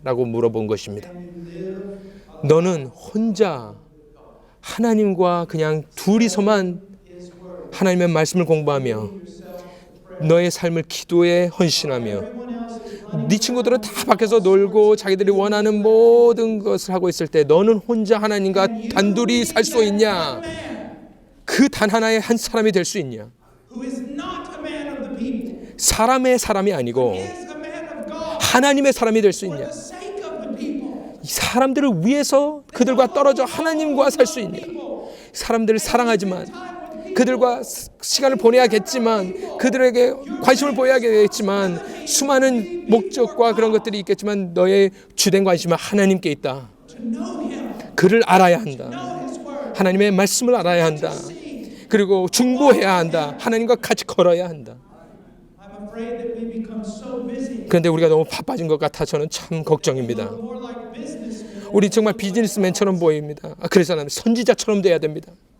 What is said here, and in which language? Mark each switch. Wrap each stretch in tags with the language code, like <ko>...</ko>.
<ko>라고 물어본 것입니다. 너는 혼자 하나님과 그냥 둘이서만 하나님의 말씀을 공부하며 너의 삶을 기도에 헌신하며 네 친구들은 다 밖에서 놀고 자기들이 원하는 모든 것을 하고 있을 때 너는 혼자 하나님과 단둘이 살 수 있냐? 그 단 하나의 한 사람이 될 수 있냐?</ko> <en>who is not a man of the people,</en> <ko>사람의 사람이 아니고</ko> <en>is a man of God,</en> <ko>하나님의 사람이 될 수</ko> <en>for</en> <ko>있냐?</ko> <en>the sake of the people.</en> <ko>이 사람들을 위해서 그들과 떨어져 하나님과 살 수 있냐? 사람들을 사랑하지만 그들과 시간을 보내야겠지만 그들에게 관심을 보여야겠지만 수많은 목적과 그런 것들이 있겠지만 너의 주된 관심은 하나님께 있다.</ko> <en>To know him,</en> <ko>그를 알아야 한다.</ko> <en>know his word,</en> <ko>하나님의 말씀을 알아야 한다. 그리고 중보해야 한다. 하나님과 같이 걸어야 한다.</ko> <en>I'm afraid that we become so busy,</en> <ko>그런데 우리가 너무 바빠진 것 같아 저는 참 걱정입니다.</ko> <en>more like businessmen.</en> <ko>우리 정말 비즈니스맨처럼 보입니다. 그래서 나는 선지자처럼 돼야 됩니다.</ko>